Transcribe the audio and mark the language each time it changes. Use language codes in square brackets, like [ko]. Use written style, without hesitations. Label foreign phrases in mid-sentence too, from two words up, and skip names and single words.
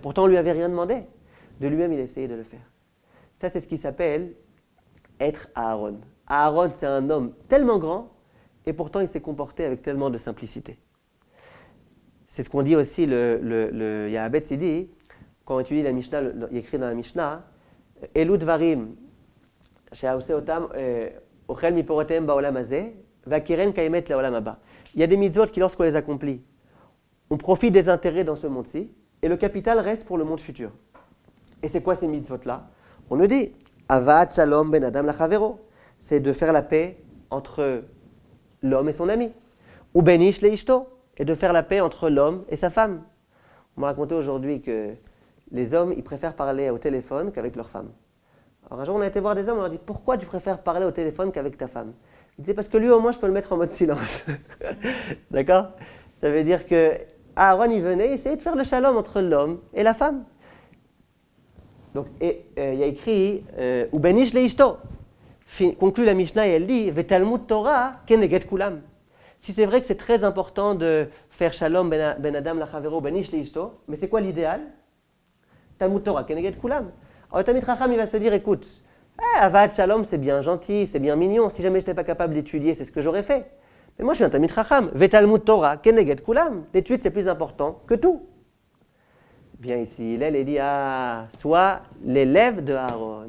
[fr] Pourtant, on ne lui avait rien demandé. De lui-même, il a essayé de le faire. Ça, c'est ce qui s'appelle être Aaron. Aaron, c'est un homme tellement grand, et pourtant, il s'est comporté avec tellement de simplicité. C'est ce qu'on dit aussi, il y a Abed Sidi, quand on étudie la Mishnah, il écrit dans la Mishnah, [he] אלו דברים שעושה אותם אוכל מפירותיהם בעולם הזה והקרן קיימת לעולם הבא. [fr] Il y a des mitzvot qui, lorsqu'on les accomplit, on profite des intérêts dans ce monde-ci, et le capital reste pour le monde futur. Et c'est quoi ces mitzvot-là? On nous dit, [he] הבאת שלום בין אדם לחברו, [fr] c'est de faire la paix entre l'homme et son ami. [he] ובין איש לאשתו, [fr] et de faire la paix entre l'homme et sa femme. On m'a raconté aujourd'hui que les hommes, ils préfèrent parler au téléphone qu'avec leur femme. Alors un jour, on a été voir des hommes, on leur a dit, pourquoi tu préfères parler au téléphone qu'avec ta femme? Ils disaient, parce que lui, au moins, je peux le mettre en mode silence. D'accord? Ça veut dire que Aaron, il venait essayer de faire le shalom entre l'homme et la femme. Donc, il y a écrit [he] ובין איש לאשתו. [fr] Conclut la Mishnah et elle dit [he] ותלמוד תורה כנגד כולם. [fr] Si c'est vrai que c'est très important de faire [he] שלום בין אדם לחברו בין איש לאשתו, [fr] mais c'est quoi l'idéal? [he] תלמוד תורה כנגד כולם. [fr] Alors le [he] תלמיד חכם [fr] il va se dire écoute, [he] הבאת שלום [fr] c'est bien gentil, c'est bien mignon. Si jamais je n'étais pas capable d'étudier, c'est ce que j'aurais fait. Mais moi, je suis un [he] תלמיד חכם. ותלמוד תורה כנגד כולם. [fr] L'étude, c'est plus important que tout. Viens ici, Hillel et dit, sois l'élève de Aaron.